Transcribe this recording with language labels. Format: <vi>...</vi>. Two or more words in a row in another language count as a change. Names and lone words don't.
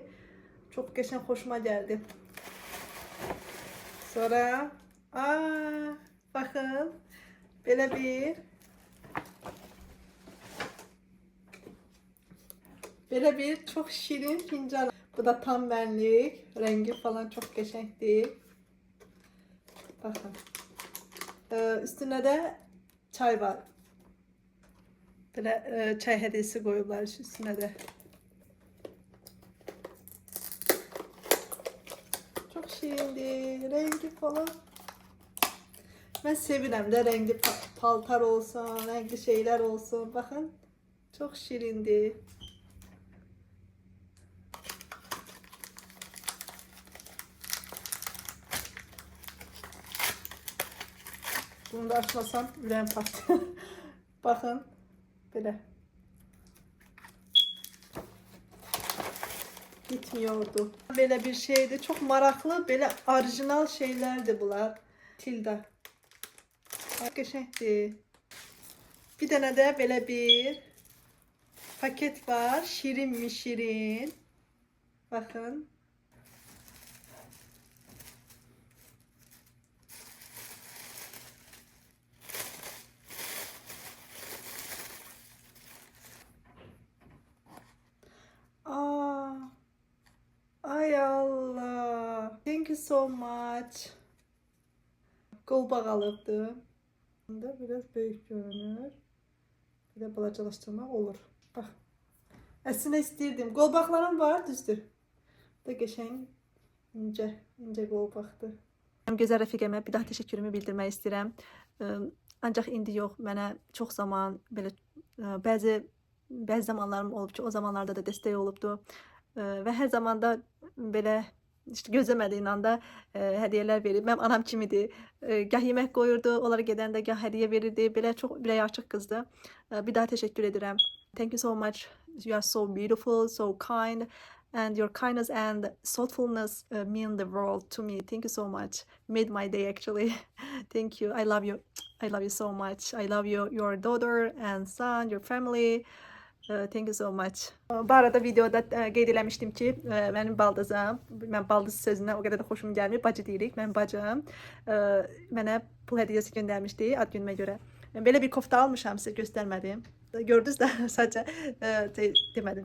<az>Çox qəşəng, xoşuma gəldi. Sonra baxın, belə bir çox şirin fincan. Bu da tam mənlik. Rəngi falan çox qəşəngdir. Baxın. Üstünə də çay var. Belə çay hədiyəsi qoyublar üstünə də.</az> <tr>Çok şirindir. Rengi falan.</tr> <az>Ben sevirəm də renkli paltar olsun, renkli şeyler olsun.</az> <tr>Bakın. Çok şirindir.</tr> <az>Bunu da açmasam ürəyim patlar.</az> <tr>Bakın. Belə. Gitmiyordu. Böyle bir şeydi. Çok maraqlı, böyle orijinal şeylerdi bunlar. Tilda.</tr> <az>Qəşəngdir. Bir dənə də belə bir paket var.</az> <tr>Şirin mi şirin. Bakın. Ay Allah.</tr> <en>Thank you so much.</en> <az>Qolbaq alıbdı. Bunda biraz böyük görünür. Bir də balacalaşdırmaq olur. Bax. Əslində istəyirdim. Qolbaqlarım var, düzdür. Bu da qəşəng incə qolbaqdır. Gözəl rəfiqəmə bir daha təşəkkürümü bildirmək istəyirəm. Ancaq indi yox, mənə çox zaman belə bəzi zamanlarım olub ki, o zamanlarda da dəstək olubdu. Və hər zamanda belə işte gözləmədiyin anda hədiyyələr verib. Mənim anam kimidir. Gah yemək qoyurdu, onlara gedəndə gah hədiyyə verirdi. Belə çox ürəyi açıq qızdı. Bir daha təşəkkür edirəm.</az> <en>Thank you so much. You are so beautiful, so kind. And your kindness and thoughtfulness mean the world to me. Thank you so much. Made my day actually. Thank you. I love you. I love you so much. I love you, your daughter and son, your family. Thank you so much.</en> <az>Bu arada videoda qeyd eləmişdim ki, mənim baldızım, mən baldız sözünə o qədər də xoşum gəlmir, bacı deyirik, mənim bacım mənə pul hədiyyəsi göndərmişdi ad günümə görə. Belə bir kofta almışam, sizə göstərmədim. Gördünüz də sadəcə demədim.</az>